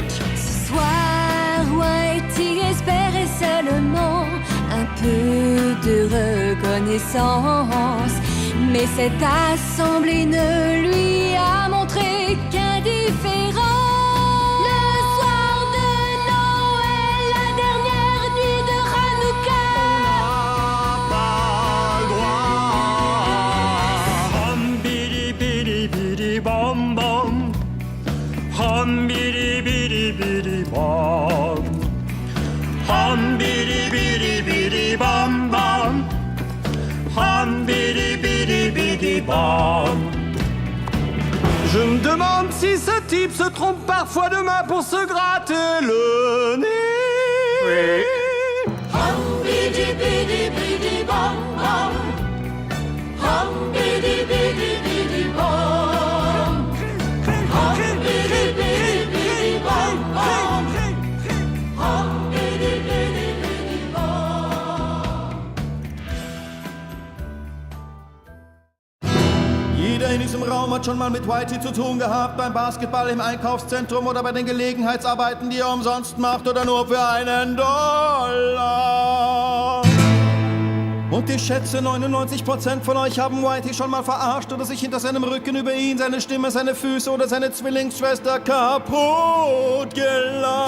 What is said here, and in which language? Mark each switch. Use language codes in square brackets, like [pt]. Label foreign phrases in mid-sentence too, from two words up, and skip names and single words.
[fr] Ce soir, Whitey espérait seulement un peu de reconnaissance. Mais cette assemblée ne lui a montré qu'indifférence. Le soir de Noël, la dernière nuit de Hanouka, Hum bidi bidi bidi bom bom. Hum bidi bidi bidi bom. Hum bidi bidi bidi bom bom. Hum bidi bidi bidi bom. Je me demande si ce type se trompe parfois de main pour se gratter le nez. Oui. Hum bidi bidi bidi bom bom. Hum bidi bidi bidi bom. Hum bidi bidi bidi bom bom. Hum bidi bidi bidi bom. [de] Jeder in diesem Raum hat schon mal mit Whitey zu tun gehabt, beim Basketball im Einkaufszentrum oder bei den Gelegenheitsarbeiten, die er umsonst macht oder nur für $1. Und ich schätze, 99% von euch haben Whitey schon mal verarscht oder sich hinter seinem Rücken über ihn, seine Stimme, seine Füße oder seine Zwillingsschwester kaputt gelacht.